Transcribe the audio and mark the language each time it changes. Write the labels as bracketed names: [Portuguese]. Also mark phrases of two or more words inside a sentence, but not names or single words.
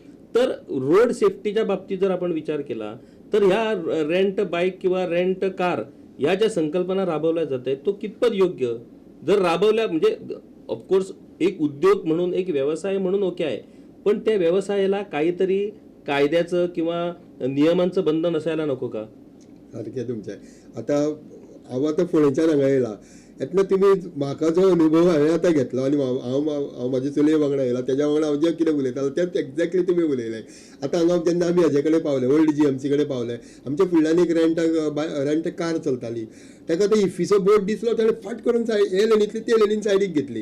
[Marathi] तर रोड सेफ्टीच्या बाबतीत जर आपण विचार केला तर ह्या [English] rent bike [Marathi] किंवा [English] rent car [Marathi] या ज्या संकल्पना राबवल्या जात आहेत तो कितपत योग्य जर राबवल्या म्हणजे ऑफकोर्स एक उद्योग म्हणून एक व्यवसाय म्हणून ओके आहे, पण त्या व्यवसायाला काहीतरी कायद्याचं किंवा नियमांचं बंधन असायला नको का? [Konkani] सारकें तुमचें. आतां हांव आतां फोंडेच्यान हांगा येयला, येतना तुमी म्हाका जो अनुभव हांवें आतां घेतलो आनी हांव म्हाजे चलये वांगडा येयला तेज्या वांगडा हांव जें कितें उलयतालो तें एक्झॅक्टली तुमी उलयलें. आतां हांगा जेन्ना आमी हेजे कडेन पावले, [English] old GMC [Konkani] कडेन पावले, आमच्या फुडल्यान एक [English] rent car [Konkani] चलताली, ताका तो इफ्फीचो बोर्ड दिसलो, ताणें फाट करून हे लेनींतली ते लेनीन सायडीक घेतली.